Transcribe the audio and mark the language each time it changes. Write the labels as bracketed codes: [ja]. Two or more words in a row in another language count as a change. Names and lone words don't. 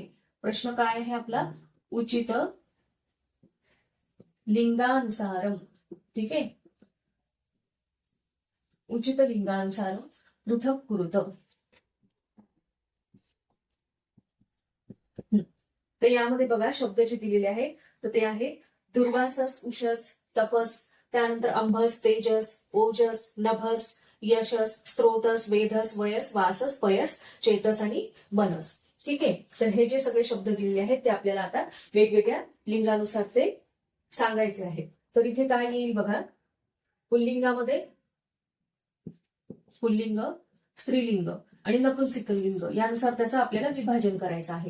[mr] प्रश्न काय आहे आपला, [sa] उचित लिंगानुसारम. [mr] ठीक आहे. [sa] उचित लिंगानुसारम पृथक कुरुत. [mr] तर यामध्ये बघा शब्द जे दिलेले आहेत तर ते आहे दुर्वासस, उषस, तपस, त्यानंतर अंभस, तेजस, ओजस, नभस, यशस, स्त्रोतस, वेधस, वयस, वासस, पयस, चेतस आणि मनस. ठीक आहे. तर हे जे सगळे शब्द दिलेले आहेत ते आपल्याला आता वेगवेगळ्या लिंगानुसार ते सांगायचे आहेत. तर इथे काय येईल बघा, पुल्लिंगामध्ये पुल्लिंग, स्त्रीलिंग आणि नपुंसकलिंग यानुसार त्याचं आपल्याला विभाजन करायचं आहे.